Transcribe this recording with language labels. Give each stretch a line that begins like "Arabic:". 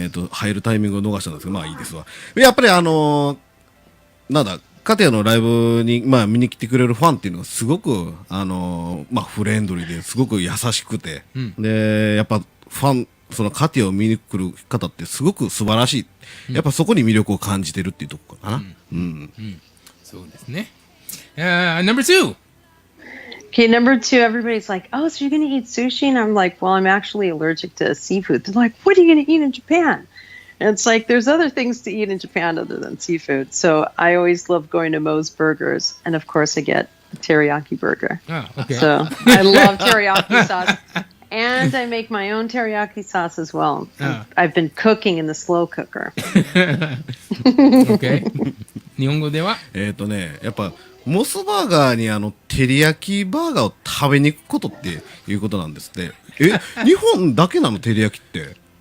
Japanese: 入るタイミングを逃したんですけど、まあいいですわ。やっぱりなんだ、カテヤのライブに、まあ見に来てくれるファンっていうのがすごく、まあフレンドリーですごく優しくて、で、やっぱファン、そのカテヤを見に来る方ってすごく素晴らしい。やっぱそこに魅力を感じてるっていうところかな。そうですね。
English: Number 2. Okay, number 2, everybody's like, oh, so you're going to eat sushi? And I'm like, well, I'm actually allergic to seafood. They're like, what are you going to eat in Japan? And it's like, there's other things to eat in Japan other than seafood. So I always love going to Moe's Burgers. And of course, I get a teriyaki burger. Oh, okay. So I love teriyaki sauce. And I make my own teriyaki sauce as well. I've been cooking in the slow cooker.
Japanese: Okay. 日本語ではやっぱ、モスバーガーに照り焼きバーガーを食べに行くことっていうことなんですって。日本だけなの照り焼きって。